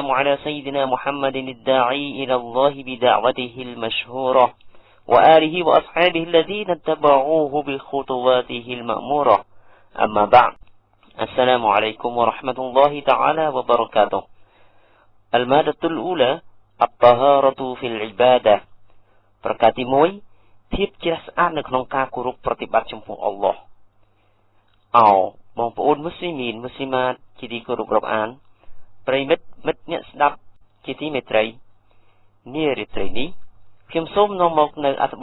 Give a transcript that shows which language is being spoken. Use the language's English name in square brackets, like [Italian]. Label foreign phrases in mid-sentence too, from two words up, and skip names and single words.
[Arabic] على سيدنا محمد الداعي إلى الله بدعوته المشهورة وآله وأصحابه الذين اتبعوه بخطواته المأمورة أما بعد السلام عليكم ورحمة الله تعالى وبركاته المادة الأولى الطهارة في العبادة [Khmer] ប្រការទី1ភាពជ្រះស្អាតនៅក្នុងការគោរពប្រតិបត្តិចំពោះអល់ឡោះ បងប្អូនមូស្លីមីនមូស្លីម៉ាតជាទីគោរពរាប់អានប្រិមិត្តមិត្តអ្នកស្ដាប់ជាទីមេត្រីនារីត្រីនេះខ្ញុំសូមនាំមកនៅអត្ថប